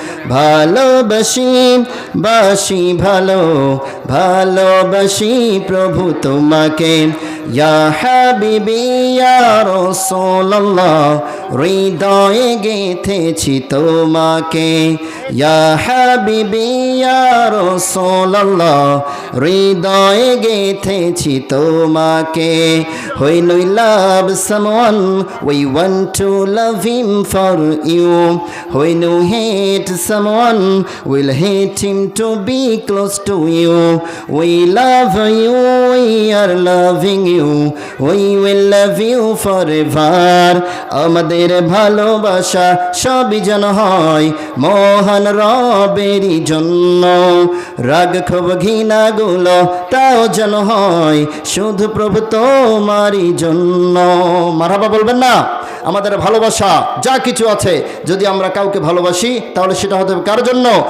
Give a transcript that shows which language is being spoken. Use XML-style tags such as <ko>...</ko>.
<bn>ভালোবাসি বাসি ভালোবাসি প্রভু তোমাকে,</bn> <ar>ইয়া হাবিবি ইয়া রাসূলুল্লাহ,</ar> <bn>হৃদয়ে গেঁথেছি তোমাকে।</bn> <ar>ইয়া হাবিবি ইয়া রাসূলুল্লাহ,</ar> <bn>হৃদয়ে গেঁথেছি তোমাকে।</bn> <en>When we love someone, we want to love him for you. When you hate someone, we'll hate him to be close to you. We love you, we are loving you, we will love you forever.</en> <bn>আমাদের ভালোবাসা সবই যেন হয় মহান রবেরই জন্য। রাগ ক্ষোভ ঘৃণাগুলো তাও যেন হয় শুধু প্রভু তোমারই জন্য। মারহাবা বলবেন না? আমাদের ভালোবাসা যা কিছু আছে যদি আমরা কাউকে ভালোবাসি তাহলে সেটা হতে হবে কার জন্য?</bn>